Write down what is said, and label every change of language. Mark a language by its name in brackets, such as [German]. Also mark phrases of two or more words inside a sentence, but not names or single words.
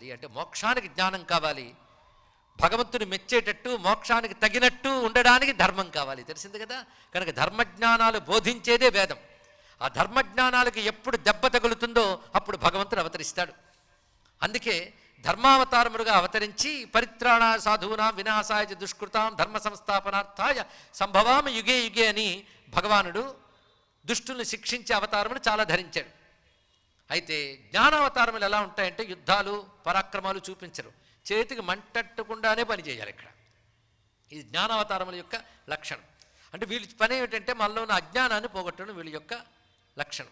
[Telugu] అంటే మోక్షానికి జ్ఞానం కావాలి, భగవంతుని మెచ్చేటట్టు మోక్షానికి తగినట్టు ఉండడానికి ధర్మం కావాలి. తెలిసింది కదా. కనుక ధర్మజ్ఞానాలు బోధించేదే వేదం. ఆ ధర్మజ్ఞానాలకు ఎప్పుడు దెబ్బ తగులుతుందో అప్పుడు భగవంతుడు అవతరిస్తాడు. అందుకే ధర్మావతారములుగా అవతరించి [Sanskrit] పరిత్రాణాయ సాధూనాం వినాశాయ దుష్కృతాం ధర్మ సంస్థాపనార్థాయ సంభవామి యుగే యుగే [Telugu] అని భగవానుడు దుష్టుల్ని శిక్షించే అవతారములు చాలా ధరించాడు. అయితే జ్ఞానావతారములు ఎలా ఉంటాయంటే యుద్ధాలు పరాక్రమాలు చూపించరు, చేతికి మంటట్టుకుండానే పనిచేయాలి. ఇక్కడ ఇది జ్ఞానావతారముల యొక్క లక్షణం. అంటే వీళ్ళ పని ఏమిటంటే మనలో ఉన్న అజ్ఞానాన్ని పోగొట్టడం వీళ్ళ యొక్క లక్షణం.